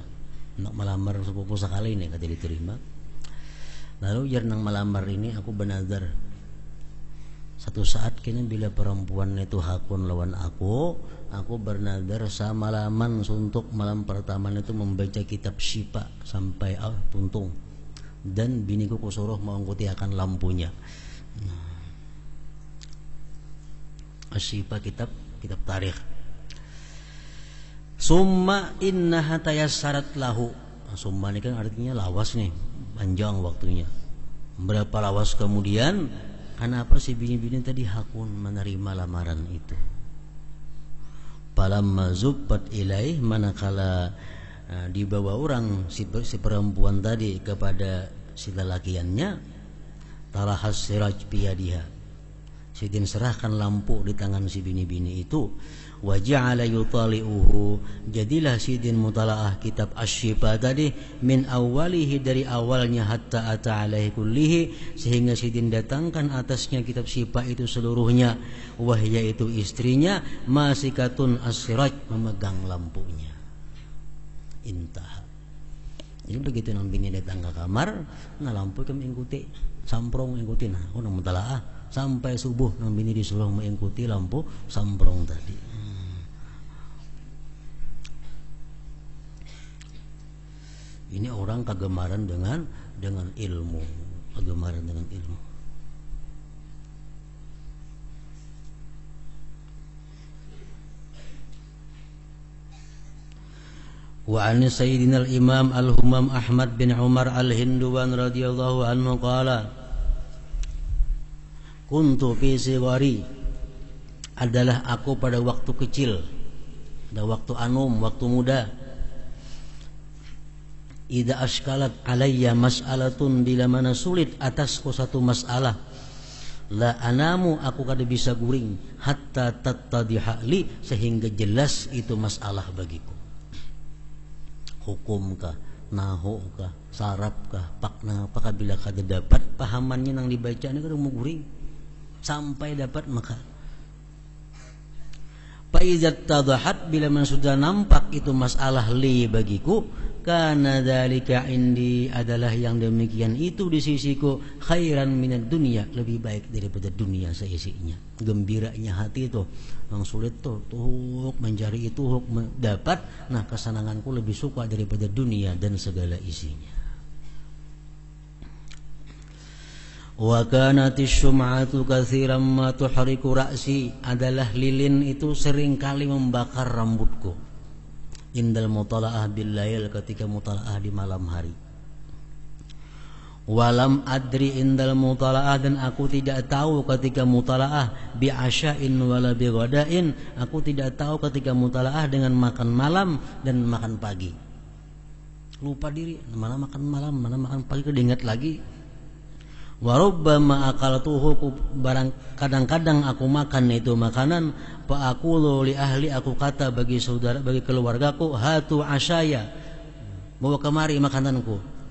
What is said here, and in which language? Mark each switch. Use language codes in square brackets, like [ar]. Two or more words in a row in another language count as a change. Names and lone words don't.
[bjn] Nak melamar sepupu sekali ini kata diterima. Lalu jar nang melamar ini aku bernazar satu saat kini bila perempuan itu hakun lawan aku bernazar samalaman untuk malam pertama itu membaca kitab Syifa sampai puntung, dan biniku kusuruh mengikuti akan lampunya. Syifa kitab tarikh. [ar] ثم إنها تيسرت له. [bjn] Summa ini kan artinya lawas nih, panjang waktunya. Berapa lawas kemudian, kenapa si bini-bini tadi hakun menerima lamaran itu? [ar] فلما زفت إليه, [bjn] manakala dibawa orang si perempuan tadi kepada si lelakiannya, [ar] تلاهس سراج بيدها, [bjn] Sidin serahkan lampu di tangan si bini-bini itu. [ar] وجعل يطالعه, [bjn] jadilah Sidin mutalaah kitab Asy-Syifa tadi [ar] من أوله, [bjn] dari awalnya [ar] حتى أتى عليه كله, [bjn] sehingga Sidin datangkan atasnya kitab Syifa itu seluruhnya. Wahya itu istrinya [ar] ممسكة السراج, [bjn] memegang lampunya. Intah. Jadi begitu nang bini datang ke kamar, nah lampu itu mengikuti, samprong ikuti, nah aku nang mutalaah sampai subuh nang bini disuruh mengikuti lampu samprong tadi. Ini orang kegemaran dengan ilmu, kegemaran dengan ilmu. [ar] وعن سيدنا الإمام الهمام أحمد بن عمر الهندوان رضي الله عنه قال كنت في صغري, [bjn] adalah aku pada waktu kecil, pada waktu anum, waktu muda. [ar] إذا أشكلت علي مسألة, [bjn] bila mana sulit atasku satu masalah, [ar] لا أنام, [bjn] aku kada bisa guring, [ar] حتى تتضح لي, [bjn] sehingga jelas itu masalah bagiku. Hukumkah, nahukah, sarapkah, pakna apakah, bila kada dapat pahamannya nang dibaca ini kada mau guring sampai dapat, maka [ar] فإذا تضحت, [bjn] bila man sudah nampak itu masalah li bagiku, [ar] كان ذلك عندي, [bjn] adalah yang demikian itu di sisiku, [ar] خيرا من الدنيا, [bjn] lebih baik daripada dunia seisinya. Gembiranya hati itu yang sulit tuh mencari itu dapat, nah kesenanganku lebih suka daripada dunia dan segala isinya. [ar] وكانت الشمعة كثيرا ما تحرق رأسي, [bjn] adalah lilin itu sering kali membakar rambutku. [ar] عند المطالعة بالليل, [bjn] ketika mutala'ah di malam hari. [ar] ولم أدر عند المطالعة, [bjn] dan aku tidak tahu ketika mutala'ah [ar] بعشاء ولا بغداء, [bjn] aku tidak tahu ketika mutala'ah dengan makan malam dan makan pagi. Lupa diri, mana makan malam, mana makan pagi, keinget lagi. [ar] وربما أكلته, [bjn] kadang-kadang aku makan itu makanan, [ar] فأقول لأهلي, [bjn] aku kata bagi saudara, bagi keluargaku, [ar] هاتوا عشائي, [bjn] bawa kemari makananku.